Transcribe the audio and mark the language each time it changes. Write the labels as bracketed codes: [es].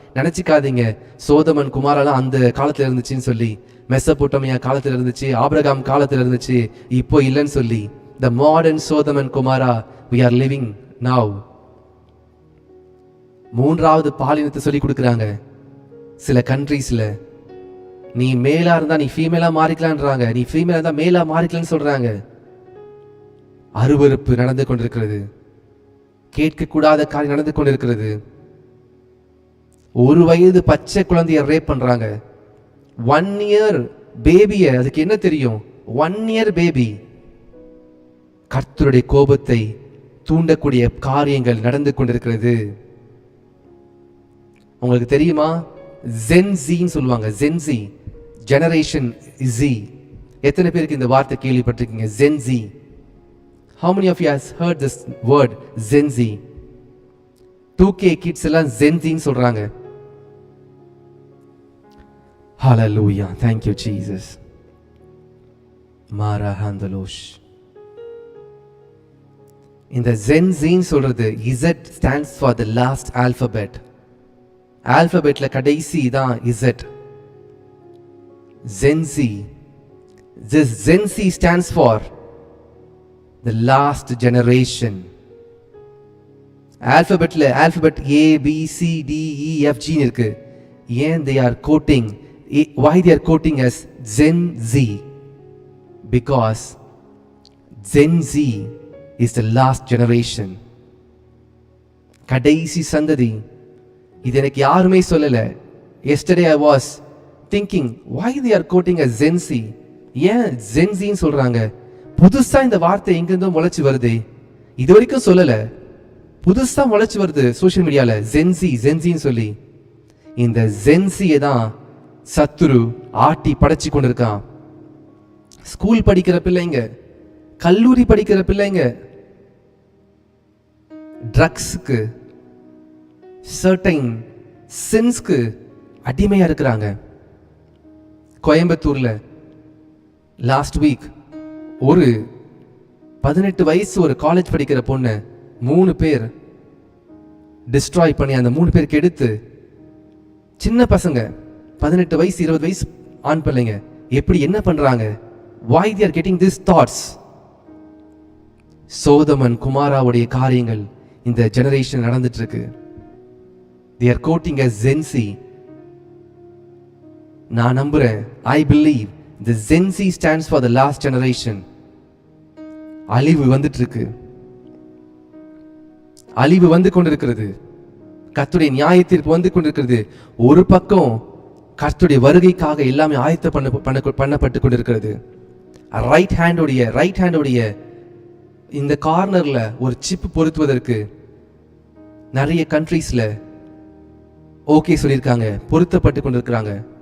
[ta] நினைச்சுக்காதீங்க சோதம் அண்ட் குமாராலாம் அந்த காலத்துல இருந்துச்சுன்னு சொல்லி, மெசபொட்டோமியா காலத்துல இருந்துச்சு, ஆபிரகாம் காலத்துல இருந்துச்சு, இப்போ இல்லைன்னு சொல்லி. [en] The modern Sodom and Gomorrah we are living now. [ta] மூன்றாவது பாலினத்தை சொல்லி கொடுக்குறாங்க சில கண்ட்ரீஸ்ல. நீ மேலா இருந்தா நீ ஃபீமேலா மாறிக்கலான்றாங்க, நீ ஃபீமேலா இருந்தா மேலா மாறிக்கலான்னு சொல்றாங்க. அருவருப்பு நடந்து கொண்டிருக்கிறது. கேட்கக்கூடாத காரியம் நடந்து கொண்டிருக்கிறது. 1 வயது பச்சை குழந்தைய ரேப் பண்றாங்க. 1 year பேபிய, அதுக்கு என்ன தெரியும்? 1 year பேபி. கர்த்தருடைய கோபத்தை தூண்டக்கூடிய காரியங்கள் நடந்து கொண்டிருக்கிறது. உங்களுக்கு தெரியுமா? ஜென்சின்னு சொல்லுவாங்க. Gen Z, generation Z. எத்தனை பேருக்கு இந்த வார்த்தை கேள்விப்பட்டிருக்கீங்க? Gen Z. [en] How many of you has heard this word Gen Z? [ta] 2K kids எல்லாம் Gen Z ன்னு சொல்றாங்க. [en] Hallelujah. Thank you Jesus. Mara handalosh. [ta] இந்த Gen Z ன்னு சொல்றது [en] Z stands for the last alphabet. [ta] ஆல்பபெட்ல கடைசி தான் Z. Gen Z. [en] This Gen Z stands for the last generation. Alphabet A B C D E F G இருக்கு. [ta] ஏன் [en] they are quoting, why they are quoting as Gen Z? Because Gen Z is the last generation. [ta] கடைசி சந்ததி. இது எனக்கு யாருமே சொல்லல. [en] Yesterday I was thinking why they are quoting as Gen Z? [ta] ஏன் Gen Z ன்னு சொல்றாங்க? புதுசா இந்த வார்த்தை எங்கிருந்தோ முளைச்சு வருது. இது வரைக்கும் சொல்லல, புதுசா முளைச்சு வருது சோசியல் மீடியால ஜென்சின்னு சொல்லி. இந்த ஜென்சியை தான் சத்துரு ஆட்டி படைச்சு கொண்டிருக்கான். ஸ்கூல் படிக்கிற பிள்ளைங்க, கல்லூரி படிக்கிற பிள்ளைங்க ட்ரக்ஸுக்கு, சர்டைன் சின்ஸ்க்கு அடிமையா இருக்கிறாங்க. கோயம்புத்தூர்ல லாஸ்ட் வீக் ஒரு 18 வயசு ஒரு காலேஜ் படிக்கிற பொண்ணு 3 பேர் டிஸ்ட்ராய் பண்ணி, அந்த 3 பேருக்கு எடுத்து, சின்ன பசங்க 18 வயசு 20 வயசு ஆண் பிள்ளைங்க எப்படி என்ன பண்றாங்க? [en] why they are getting these thoughts? [ta] சோதமன் குமாராவுடைய காரியங்கள் இந்த ஜெனரேஷன் நடந்துட்டு இருக்கு. [en] they are quoting as Gen Z. [ta] நான் நம்புறேன், [en] I believe the Gen Z stands for the last generation. [ta] அழிவு வந்துட்டு இருக்கு, அழிவு வந்து கொண்டிருக்கிறது. கர்த்தருடைய நியாயத்தீர்ப்பு வந்து கொண்டிருக்கிறது. ஒரு பக்கம் கர்த்தருடைய வருகைக்காக எல்லாமே பண்ணப்பட்டு கொண்டிருக்கிறது. ரைட் ஹேண்டோடைய இந்த கார்னர்ல ஒரு சிப் பொருத்துவதற்கு நிறைய கண்ட்ரீஸ்ல ஓகே சொல்லியிருக்காங்க, பொருத்தப்பட்டு கொண்டிருக்கிறாங்க.